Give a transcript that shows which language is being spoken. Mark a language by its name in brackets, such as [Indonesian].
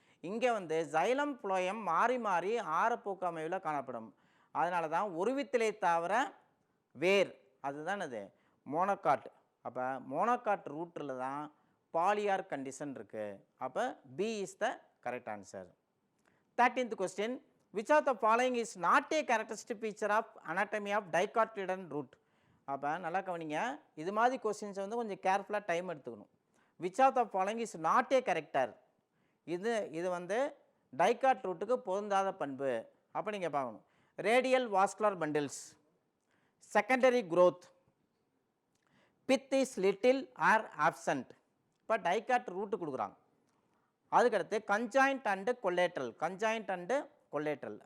[Tamil] இங்கே வந்து xylem phloem மாறி மாறி ஆரப்போக்கு அமைவில் காணப்படும். அதனால தான் ஒருவித்திலே தாவர வேர், அதுதான் அது மோனோகாட். அப்போ மோனோகாட் ரூட்டில் தான் பாலியார் கண்டிஷன் இருக்குது. [English] அப்போ B is the correct answer. 13th question, which of the following is not a characteristic feature of anatomy of dicotyledon root? [Tamil] அப்போ நல்லா கவனிங்க, இது மாதிரி கொஸ்டின்ஸை வந்து கொஞ்சம் கேர்ஃபுல்லாக டைம் எடுத்துக்கணும். [English] which of the following is not a character? [Tamil] இது வந்து டைகாட் ரூட்டுக்கு பொருந்தாத பண்பு. அப்போ நீங்கள் பார்க்கணும், radial vascular bundles, secondary growth, [English] pith is little or absent. [Tamil] இப்போ டைகாட் ரூட்டு கொடுக்குறாங்க. அதுக்கடுத்து conjoint and collateral, conjoint and collateral.